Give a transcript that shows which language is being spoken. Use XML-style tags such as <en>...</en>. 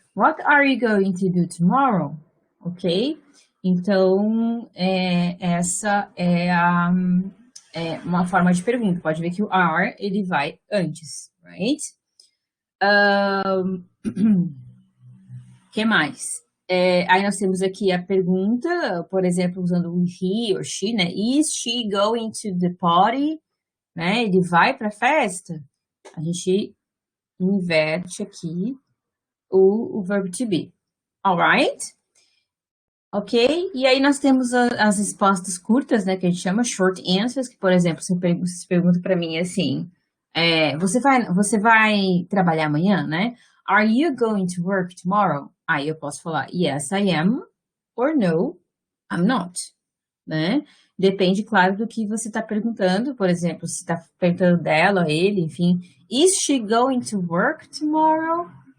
<en>What are you going to do tomorrow? Ok?</en> <pt>Então, essa é uma forma de pergunta. Pode ver que o are, ele vai antes, right? Que mais? Aí nós temos aqui a pergunta, por exemplo, usando o he ou she, né?</pt> <en>Is she going to the party?</en> <pt>Né? Ele vai para a festa? A gente inverte aqui o verbo to be.</pt> <en>Alright? Ok?</en> <pt>E aí nós temos as respostas curtas, né? Que a gente chama short answers, que, por exemplo, se pergunta para mim assim, você vai trabalhar amanhã, né?</pt> <en>Are you going to work tomorrow?</en> <pt>Aí eu posso falar,</pt> <en>yes, I am, or no, I'm not, né?</en> <pt>Depende, claro, do que você está perguntando. Por exemplo, se está perguntando dela, ele, enfim.</pt> <en>Is she going to work tomorrow?</en>